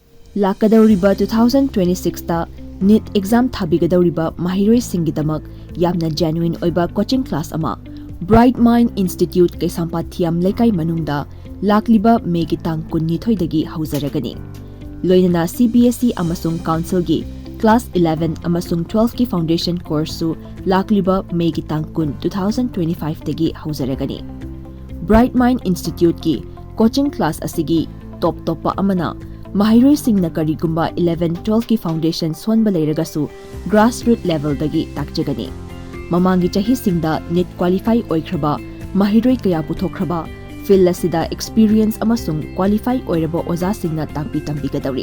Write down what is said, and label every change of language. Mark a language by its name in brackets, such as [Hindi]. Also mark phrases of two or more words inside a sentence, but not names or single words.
[Manipuri] Lakadauriba 2026 [English] NEET exam [Manipuri] thabigadoriba mahiroi singidamak yamna genuine oiba [English] coaching class [Manipuri] ama Bright Mind Institute Kaisampathiam Lekai Manungda lakliba Megi tang kunni thoidagi hauzaragani. Loinana CBSE amasung Council gi Class 11 amasung 12 ki [English] Foundation course [Manipuri] su lakliba Megi tang kun 2025 dagi hauzaragani. Bright Mind Institute ki [English] coaching class [Manipuri] asigi top amana Mahiroi singna karigumba 11-12 ki foundation sonba leiragasu [English] grassroots level [Manipuri] dagi takjagani. Mamangi chahi singda NEET qualify oikraba mahiroi kaya puthokraba field asida experience amasung qualify oiraba oza singna takpi tambigadari.